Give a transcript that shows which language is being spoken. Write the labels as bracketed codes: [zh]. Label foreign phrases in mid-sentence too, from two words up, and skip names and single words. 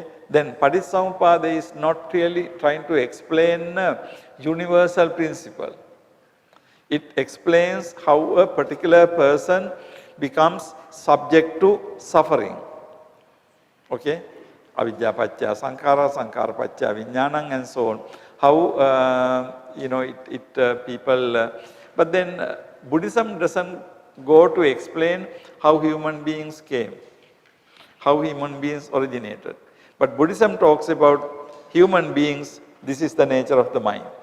[en] Then Paticcasamuppada is not really trying to explain a universal principle. It explains how a particular person becomes subject to suffering. [pi] Okay? Avidya paccaya sankhara, sankhara paccaya vijnanam, [en] and so on. How people, but then Buddhism doesn't go to explain how human beings came, how human beings originated. But Buddhism talks about human beings, this is the nature of the mind.